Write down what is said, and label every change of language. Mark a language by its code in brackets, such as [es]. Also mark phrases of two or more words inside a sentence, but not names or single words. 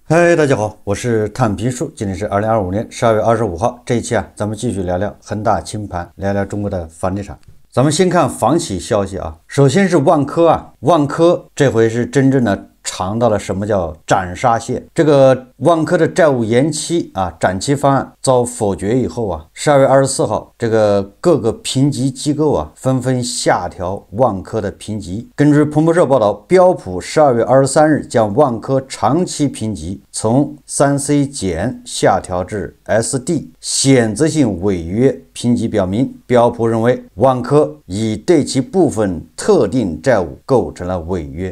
[zh] 嗨，大家好，我是探评书，今天是2025年12月25号。这一期咱们继續聊聊恒大清盘，聊聊中國的房地產。咱們先看房企消息啊，首先是萬科萬科這回是真正的嘗到了什麼叫斬沙蟹。這個萬科的債務延期展期方案遭否決以後12月24號，這個各個評級機構紛紛下調萬科的評級。根據彭博社報道，標普12月23日將萬科長期評級從 3C 減下調至 SD， 選擇性違約評級表明，標普認為萬科已對其部分特定債務構成了違約。